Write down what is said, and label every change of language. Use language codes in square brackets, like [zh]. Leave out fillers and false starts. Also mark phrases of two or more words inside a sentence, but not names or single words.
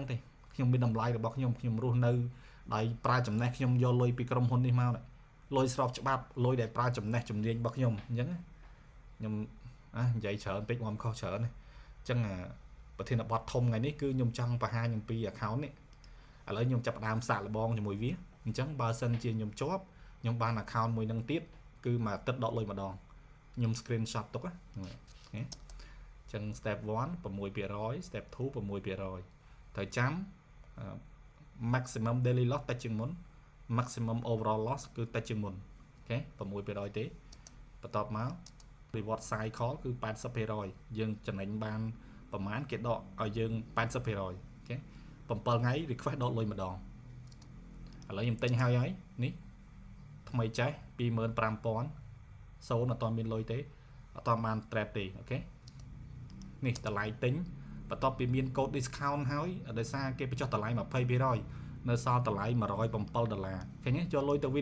[km] ទេខ្ញុំមានតម្លៃរបស់ខ្ញុំរស់នៅដោយប្រើចំណេះខ្ញុំយកលុយពីក្រុមហ៊ុននេះមកលុយស្របច្បាប់លុយដែលប្រើចំណេះជំនាញរបស់ខ្ញុំអញ្ចឹងខ្ញុំនិយាយច្រើនពេកមកខុសច្រើនអញ្ចឹងប្រធានបទធំថ្ងៃនេះគឺខ្ញុំចង់បង្ហាញអំពី account នេះឥឡូវខ្ញុំចាប់ផ្ដើមសាកល្បងជាមួយវាអញ្ចឹងបើសិនជាខ្ញុំជាប់ខ្ញុំបាន account មួយនឹងទៀតគឺមួយអាទិត្យដកលុយម្ដងខ្ញុំ screenshot ទុកណាអញ្ចឹង step 1 6% step 2 6% ត្រូវចាំ [en] maximum daily loss [km] តិចជាងមុន [en] maximum overall loss [km] គឺតិចជាងមុនអូខេ 6% ទេបន្ទាប់មក [en] reward cycle [km] គឺ 80% យើងចំណេញបានប្រហែលគេដកឲ្យយើង 80% អូខេ7ថ្ងៃ request ដកលុយម្ដងឥឡូវខ្ញុំទិញហើយនេះថ្មីចេះ 25000 សូនអត់ មានលុយទេអត់បាន trade ទេអូខេនេះតម្លៃទិញបន្ទាប់ពីមានកូដ discount ហើយដោយសារគេបញ្ចុះតម្លៃ 20% នៅសល់តម្លៃ$107ឃើញទេយកលុយទៅវិ